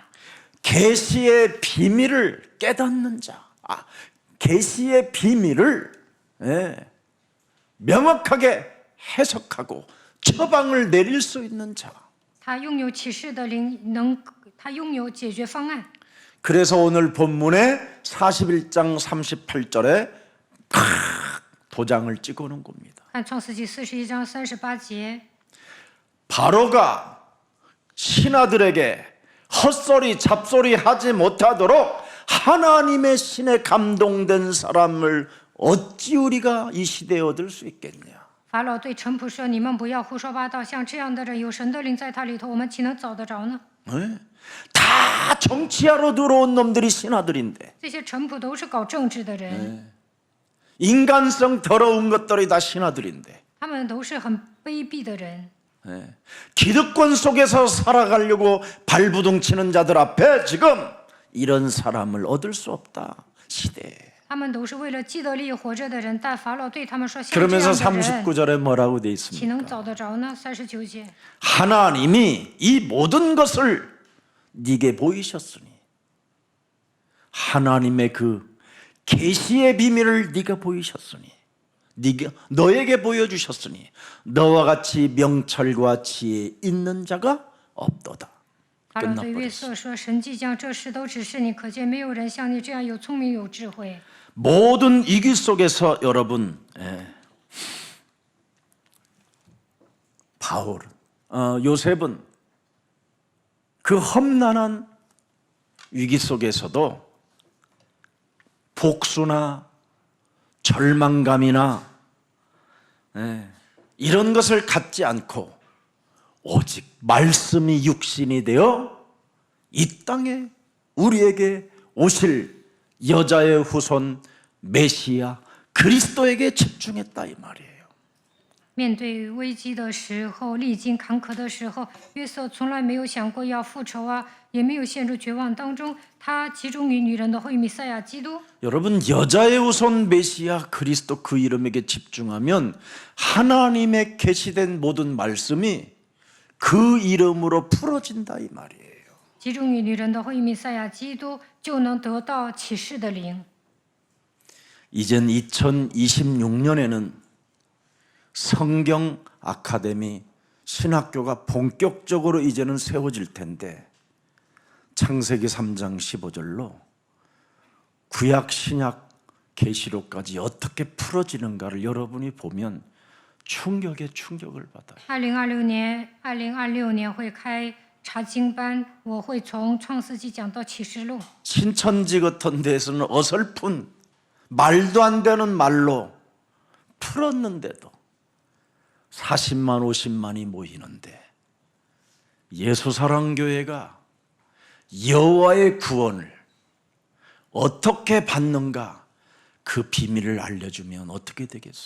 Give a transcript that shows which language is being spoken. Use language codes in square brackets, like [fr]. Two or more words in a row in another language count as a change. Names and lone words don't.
[ko] 계시의 비밀을 깨닫는 자. 계시의 비밀을 명확하게 해석하고 처방을 내릴 수 있는 자. [zh] 他拥有启示的灵，他拥有解决方案。 [ko] 그래서 오늘 본문에 41장 38절에 도장을 찍어놓은 겁니다. [zh] 看创世纪41章38节， [ko] 바로가 신하들에게 헛소리 잡소리 하지 못하도록 하나님의 신에 감동된 사람을 어찌 우리가 이 시대에 얻을 수 있겠냐. [zh] 法老对臣仆说：“你们不要胡说八道，像这样的人，有神的灵在他里头，我们岂能找得着呢？ [ko] 다 정치하러 들어온 놈들이 신하들인데 [zh] 这些臣仆都是搞政治的人， [ko] 인간성 더러운 것들이 다 신하들인데 [zh] 他们都是很卑鄙的人。 [ko] 기득권 속에서 살아가려고 발부둥 치는 자들 앞에 지금 이런 사람을 얻을 수 없다 시대에. [zh] 他们都是为了既得利益活着的人，但法老对他们说：“像这 [ko] 그러면서 [zh] 样的人， [ko] 39절에 뭐라고 돼 [zh] 岂能 [ko] 있습니까? [zh] 找得着呢？”39节， [ko] 하나님이 이 모든 것을 네게 보이셨으니 하나님의 그 계시의 비밀을 네가 보이셨으니 네가 너에게 보여주셨으니 너와 같이 명철과 지혜 있는 자가 없도다. [zh] 法老对约瑟说：“神即将这事都指示你，可见没有人像你这样有聪明有智慧。” [ko] 모든 위기 속에서 여러분 요셉은 그 험난한 위기 속에서도 복수나 절망감이나 이런 것을 갖지 않고 오직 말씀이 육신이 되어 이 땅에 우리에게 오실 여자의 후손 메시아 그리스도에게 집중했다 이 말이에요. [zh] 面对危机的时候，历经坎坷的时候，约瑟从来没有想过要复仇啊，也没有陷入绝望当中。他集中于女人的后裔弥赛亚基督。 [ko] 여러분 여자의 우선 메시아 그리스도 그 이름에게 집중하면 하나님의 계시된 모든 말씀이 그 이름으로 풀어진다 이 말이에요. [zh] 集中于女人的后裔弥赛亚基督，就能得到启示的灵。 [ko] 이젠 2026년에는 성경 아카데미 신학교가 본격적으로 이제는 세워질 텐데 창세기 3장 15절로 구약 신약 계시록까지 어떻게 풀어지는가를 여러분이 보면 충격에 충격을 받아요. [zh] 2026 年会开查经班，我会从创世纪讲到启示录。 [ko] 신천지 같은 데서는 어설픈 말도 안 되는 말로 풀었는데도 40만 50만이 모이는데 예수사랑교회가 여호와의 구원을 어떻게 받는가 그 비밀을 알려주면 어떻게 되겠어요?